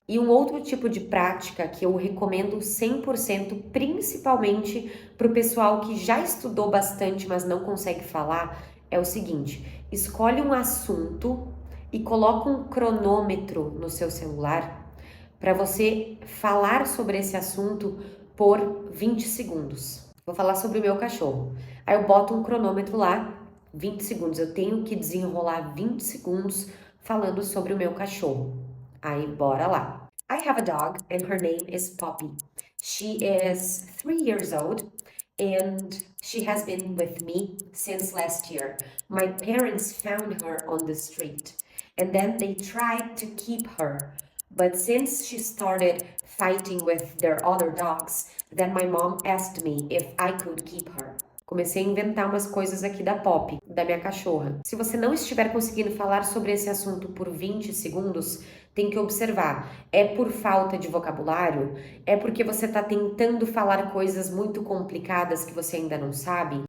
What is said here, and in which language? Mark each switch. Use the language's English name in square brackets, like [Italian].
[Portuguese] E um outro tipo de prática que eu recomendo 100%, principalmente para o pessoal que já estudou bastante, mas não consegue falar, é o seguinte: escolhe um assunto e coloca um cronômetro no seu celular para você falar sobre esse assunto por 20 segundos. Vou falar sobre o meu cachorro. Aí eu boto um cronômetro lá, 20 segundos. Eu tenho que desenrolar 20 segundos falando sobre o meu cachorro. Aí, bora lá. [English] I have a dog and her name is Poppy. She is 3 years old and she has been with me since last year. My parents found her on the street and then they tried to keep her. But since she started fighting with their other dogs, then my mom asked me if I could keep her. [Portuguese] Comecei a inventar umas coisas aqui da Pop, da minha cachorra. Se você não estiver conseguindo falar sobre esse assunto por 20 segundos, tem que observar. É por falta de vocabulário? É porque você está tentando falar coisas muito complicadas que você ainda não sabe?